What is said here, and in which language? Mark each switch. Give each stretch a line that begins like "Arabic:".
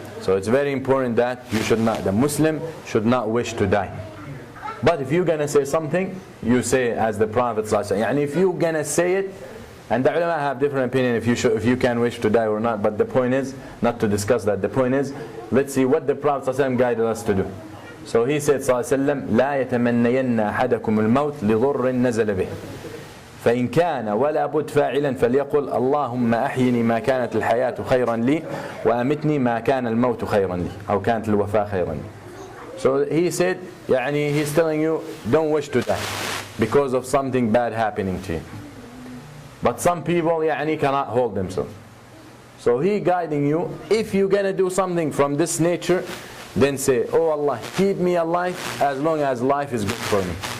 English: So it's very important that the Muslim should not wish to die. But if you're going to say something, you say as the Prophet ﷺ. If you're going to say it, and the ulama have different opinion if you can wish to die or not, but the point is, not to discuss that, the point is, let's see what the Prophet ﷺ guided us to do. So he said
Arabic: ﷺ, لا يتمنين أحدكم الموت لضر نزل به فإن كان ولا بد فاعلا فليقل اللهم أحيني ما كانت الحياة خيرا لي وأمتني ما كان الموت خيرا لي أو كانت الوفاة خيرا لي.
English: So he said, he's telling you, don't wish to die because of something bad happening to you. But some people cannot hold themselves. So he guiding you, if you're going to do something from this nature, then say, oh Allah, keep me alive as long as life is good for me.